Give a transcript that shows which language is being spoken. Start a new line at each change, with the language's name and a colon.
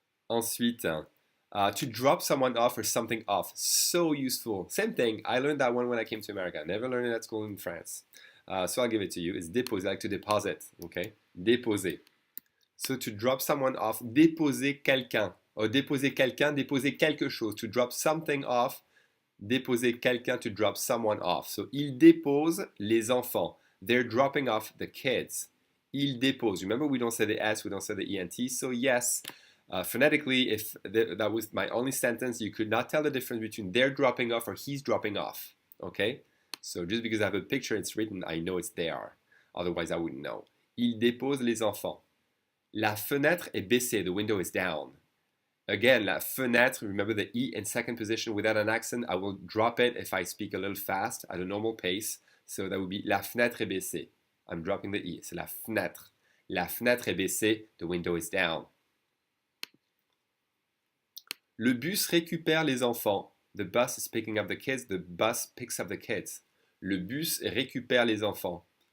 English: Ensuite, to drop someone off or something off. So useful. Same thing. I learned that one when I came to America. I never learned it at school in France. So I'll give it to you. It's déposer, like to deposit.
French: Okay? Déposer.
English: So to drop someone off,
French: déposer quelqu'un. Or déposer quelqu'un, déposer quelque chose.
English: To drop something off,
French: déposer quelqu'un,
English: to drop someone off. So
French: il dépose les enfants.
English: They're dropping off the kids.
French: Il dépose.
English: Remember, we don't say the S, we don't say the ENT. So yes, phonetically, if that was my only sentence, you could not tell the difference between they're dropping off or he's dropping off. Okay? So just because I have a picture, it's written, I know it's there. Otherwise, I wouldn't know.
French: Il dépose les enfants. La fenêtre est baissée.
English: The window is down. Again, la fenêtre, remember the E in second position without an accent. I will drop it if I speak a little fast at a normal pace. So that would be
French: la fenêtre est baissée.
English: I'm dropping the E.
French: C'est la fenêtre. La fenêtre est baissée.
English: The window is down.
French: Le bus récupère les enfants.
English: The bus is picking up the kids. The bus picks up the kids.
French: Le bus récupère les enfants.